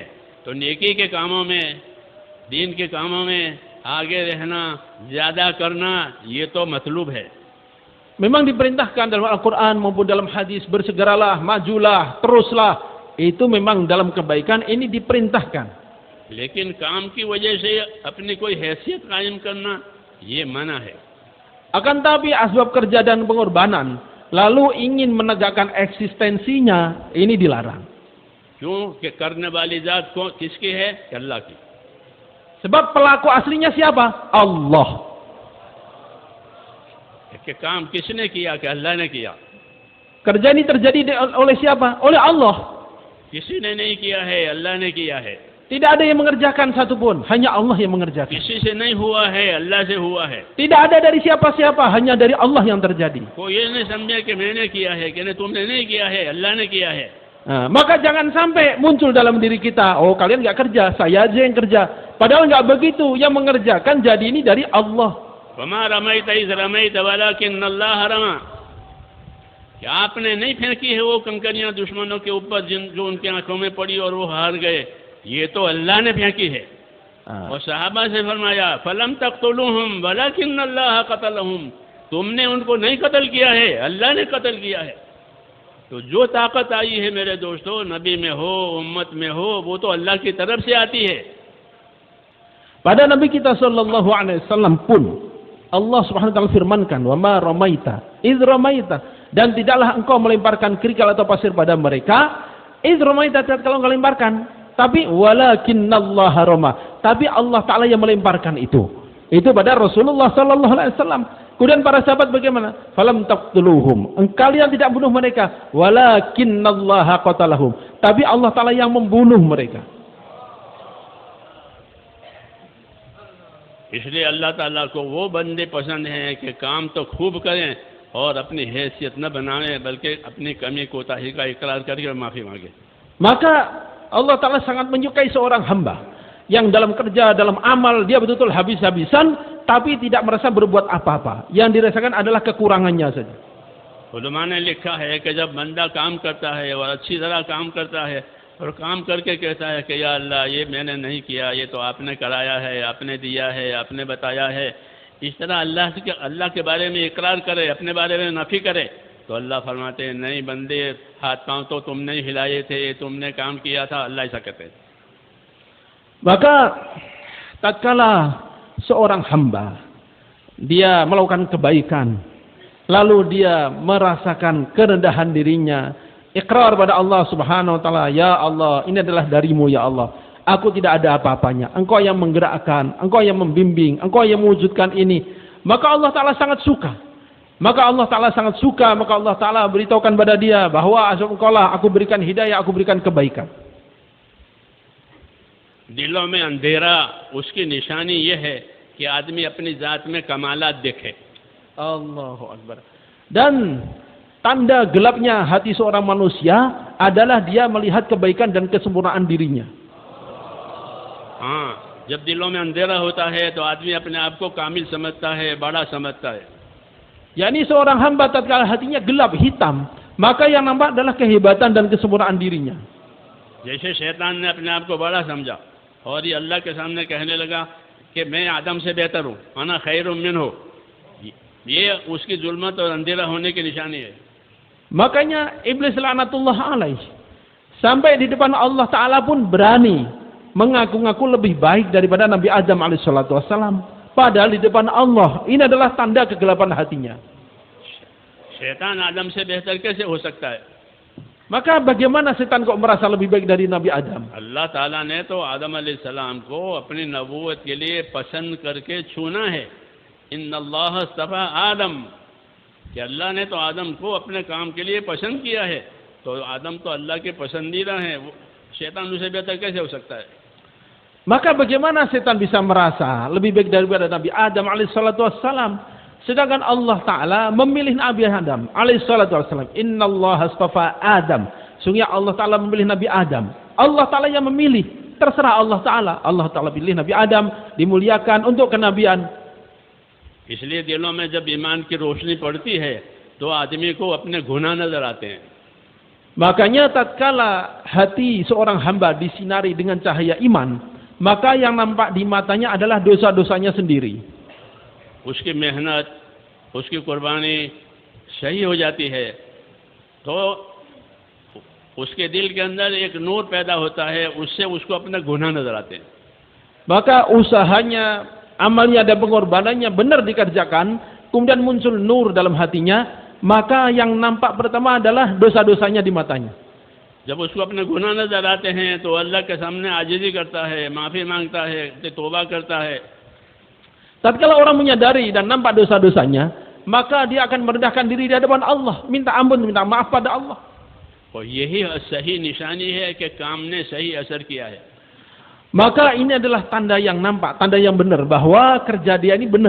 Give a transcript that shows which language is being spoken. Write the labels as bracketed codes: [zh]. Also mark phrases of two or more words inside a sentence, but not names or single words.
[ur] تو نیکی کے کاموں میں، دین کے کاموں میں آگے رہنا، زیادہ کرنا، یہ تو مطلوب ہے. [id] Memang diperintahkan dalam Al-Quran maupun dalam hadis, bersegeralah, majulah, teruslah. Itu memang dalam kebaikan ini diperintahkan. [ur] لیکن کام کی وجہ سے اپنی کوئی حیثیت قائم کرنا، یہ منع ہے. [id] Akan tapi asbab kerja dan pengorbanan, lalu ingin menegakkan eksistensinya, ini dilarang. [ur] کیوں کہ کرنے والی ذات کو کس کی ہے? اللہ کی. [id] Sebab pelaku aslinya siapa? Allah. [ur] کہ کام کس نے کیا؟ کہ اللہ نے کیا. [id] Kerja ini terjadi oleh siapa? Oleh Allah. [ur] کسی نے نہیں کیا ہے، اللہ نے کیا ہے. [id] Tidak ada yang mengerjakan satupun, hanya Allah yang mengerjakan. [ur] کسی سے نہیں ہوا ہے، اللہ سے ہوا ہے. [id] Tidak ada dari siapa-siapa, hanya dari Allah yang terjadi. [ur] کوئی یہ نہیں سمجھے کہ میں نے کیا ہے، کہ تم نے نہیں کیا ہے، اللہ نے کیا ہے. [id] Maka jangan sampai muncul dalam diri kita, oh kalian nggak kerja, saya aja yang kerja. Padahal nggak begitu, yang mengerjakan jadi ini dari Allah. [ar] وما رميت إذ رميت ولكن الله رمى. [ur] کہ آپ نے نہیں پھینکی ہے وہ کنکریاں دشمنوں کے اوپر جو ان کی آنکھوں میں پڑی اور وہ ہار گئے، یہ تو اللہ نے پھینکی ہے. اور صحابہ سے فرمایا [ar] فلم تقتلوهم ولكن الله قتلهم, [ur] تم نے ان کو نہیں قتل کیا ہے، اللہ نے قتل کیا ہے. تو جو طاقت آئی ہے میرے دوستوں، نبی میں ہو، امت میں ہو، وہ تو اللہ کی طرف سے آتی ہے. [id] Pada Nabi kita [ar] صلى الله عليه وسلم [id] pun [ar] الله سبحانه وتعالى [id] firmankan, [ar] "وما رميت إذ رميت," [id] dan tidaklah engkau melemparkan kerikil atau pasir pada mereka [ar] إذ رميت, [id] kalau engkau lemparkan, tapi [ar] ولكن الله رمى, [id] tapi Allah taala yang melemparkan itu pada Rasulullah [ar] صلى الله عليه وسلم. [id] Kemudian para sahabat bagaimana? [ar] فلم تقتلوهم, [id] kalian tidak bunuh mereka, [ar] ولكن الله قتلهم, [id] tapi Allah taala yang membunuh mereka. [ur] اس لیے اللہ تعالیٰ کو وہ بندے پسند ہیں کہ کام تو خوب کریں اور اپنی حیثیت نہ بنائیں، بلکہ اپنی کمی کوتاہی کا اقرار کرکے معافی مانگے. [id] Maka Allah Ta'ala sangat menyukai seorang hamba yang dalam kerja, dalam amal dia betul-betul habis-habisan, tapi tidak merasa berbuat apa-apa. Yang dirasakan adalah kekurangannya saja. [ur] علما نے لکھا ہے کہ جب بندہ کام کرتا ہے اور اچھی طرح کام کرتا ہے اور کام کرکے کہتا ہے کہ یا اللہ یہ میں نے نہیں کیا، یہ تو آپ نے کرایا ہے، آپ نے دیا ہے، آپ نے بتایا ہے، اس طرح اللہ کے بارے میں اقرار کرے، اپنے بارے میں نفی کرے، تو اللہ فرماتے ہیں نہیں بندے، ہاتھ پاؤں تو تم نے ہی ہلائے تھے، تم نے کام کیا تھا، اللہ ایسا کہتے ہیں. [id] Maka tatkala seorang hamba dia melakukan kebaikan, lalu dia merasakan kerendahan dirinya, ikrar pada [ar] الله سبحانه وتعالى, [id] ya Allah, ini adalah darimu ya Allah, aku tidak ada apa-apanya, engkau yang menggerakkan, engkau yang membimbing, engkau yang mewujudkan ini, maka Allah Ta'ala sangat suka. Maka Allah Ta'ala sangat suka, maka Allah Ta'ala beritahukan pada dia bahwa engkau lah aku berikan hidayah, aku berikan kebaikan. [ur] دلوں میں اندھیرا اس کی نشانی یہ ہے کہ آدمی اپنی ذات میں کمالات دیکھے. [ar] Allahu Akbar. [id] Dan tanda gelapnya hati seorang manusia adalah dia melihat kebaikan dan kesempurnaan dirinya. [ur] ہاں، جب دلوں میں اندھیرا ہوتا ہے تو آدمی اپنے آپ کو کامل سمجھتا ہے، بڑا سمجھتا ہے. [id] yakni seorang hamba tatkala hatinya gelap, hitam, maka yang nampak adalah kehebatan dan kesempurnaan dirinya. [ur] جیسے شیطان نے اپنے آپ کو بڑا سمجھا اور یہ اللہ کے سامنے کہنے لگا کہ میں آدم سے بہتر ہوں, [ar] أنا خير منه, [ur] یہ اس کی ظلمت اور اندھیرا ہونے کی نشانی ہے. [id] Makanya iblis [ar] لعنة الله عليه [id] sampai di depan Allah Ta'ala pun berani mengaku-ngaku lebih baik daripada Nabi Adam [ar] عليه الصلاة والسلام, [id] padahal di depan Allah ini adalah tanda kegelapan hatinya. [ur] شیطان آدم سے بہتر کیسے ہو سکتا ہے? [id] Maka bagaimana setan kok merasa lebih baik dari Nabi Adam? [ur] اللہ تعالیٰ نے تو آدم علیہ السلام کو اپنی نبوت کے لیے پسند کرکے چنا ہے. [ar] إن الله اصطفى آدم, [ur] کہ اللہ نے تو آدم کو اپنے کام کے لیے پسند کیا ہے، تو آدم تو اللہ کے پسندیدہ ہیں، شیطان اس سے بہتر کیسے ہو سکتا ہے? [id] Maka bagaimana setan bisa merasa lebih baik daripada Nabi Adam [ar] عليه الصلاة والسلام, [id] sedangkan Allah Ta'ala memilih Nabi Adam [ar] عليه الصلاة والسلام. إن الله اصطفى آدم, [id] sungguh Allah Ta'ala memilih Nabi Adam. Allah Ta'ala yang memilih, terserah Allah Ta'ala. Allah Ta'ala pilih Nabi Adam, dimuliakan untuk kenabian. [ur] اس لیے دلوں میں جب ایمان کی روشنی پڑتی ہے تو آدمی کو اپنے گناہ نظر آتے ہیں. [id] Makanya tatkala hati seorang hamba disinari dengan cahaya iman, maka yang nampak di matanya adalah dosa-dosanya sendiri. [ur] اس کی محنت، اس کی قربانی صحیح ہو جاتی ہے تو اس کے دل کے اندر ایک نور پیدا ہوتا ہے، اس سے اس کو اپنے گناہ نظر آتے ہیں. [id] Maka usahanya, amalnya dan pengorbanannya benar dikerjakan, kemudian muncul nur dalam hatinya, maka yang nampak pertama adalah dosa-dosanya di matanya. [ur] جب اس کو اپنے گناہ نظر آتے ہیں تو اللہ کے سامنے عاجزی کرتا ہے، معافی مانگتا ہے، توبہ کرتا ہے. [id] Tatkala orang menyadari dan nampak dosa-dosanya, maka dia akan merendahkan diri di hadapan Allah, minta ampun, minta maaf pada Allah. [ur] اور یہی صحیح نشانی ہے کہ کام نے صحیح اثر کیا ہے. [id] Maka ini adalah tanda yang nampak, tanda yang benar bahwa kerja dia ini benar.